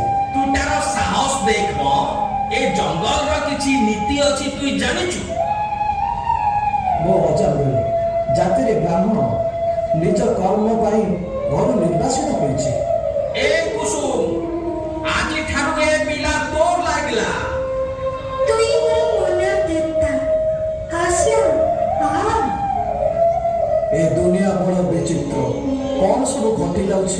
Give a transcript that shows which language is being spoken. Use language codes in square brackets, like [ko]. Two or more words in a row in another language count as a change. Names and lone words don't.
[or] ତୁ ତାର ସାହସ ଦେଖ ମ ଏ ଜଙ୍ଗଲର କିଛି ନୀତି ଅଛି ତୁଇ ଜାଣିଛୁ? ମୋ ଅଜା ମିଳେ ଜାତିରେ ବ୍ରାହ୍ମଣ ନିଜ କର୍ମ ପାଇଁ ଘରୁ ନିର୍ବାସିତ ହୋଇଛି। ଏ କୁସୁମ ଆଜିଠାରୁ ଏ ପିଲା ତୋର ଲାଗିଲା। [bn] তুই মোর মনের দেবতা আসিয়া আ [or] ଏ ଦୁନିଆ ବଡ଼ ବିଚିତ୍ର, କଣ ସବୁ ଘଟି ଯାଉଛି।